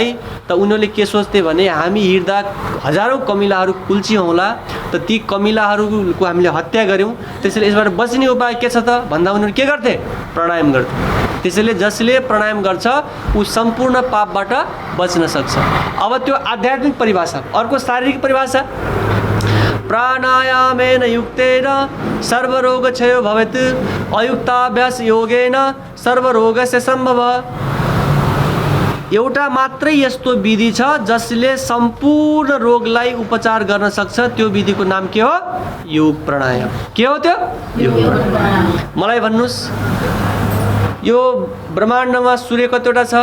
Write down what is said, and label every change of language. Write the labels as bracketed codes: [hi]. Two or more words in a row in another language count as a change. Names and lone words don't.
[ne] त उनीहरूले के सोच्थे भने हामी हिँड्दा हजारौँ कमिलाहरू कुल्ची होला, त ती कमिलाहरूको हामीले हत्या गऱ्यौँ, त्यसैले यसबाट बच्ने उपाय के छ त भन्दा उनीहरू के गर्थे? प्राणायाम गर्थे। त्यसैले जसले प्राणायाम गर्छ ऊ सम्पूर्ण पापबाट बच्न सक्छ। अब त्यो आध्यात्मिक परिभाषा। अर्को शारीरिक परिभाषा, [sa] प्राणायामेन युक्तेन सर्वरोगक्षयो भवेत् अयुक्ताभ्यास योगेन सर्वरोगस्य सम्भव। [ne] एउटा मात्रै यस्तो विधि छ जसले सम्पूर्ण रोगलाई उपचार गर्न सक्छ, त्यो विधिको नाम के हो? योग प्राणायाम। के हो त्यो? योग। मलाई भन्नुहोस्, यो ब्रह्माण्डमा सूर्य कतिवटा छ?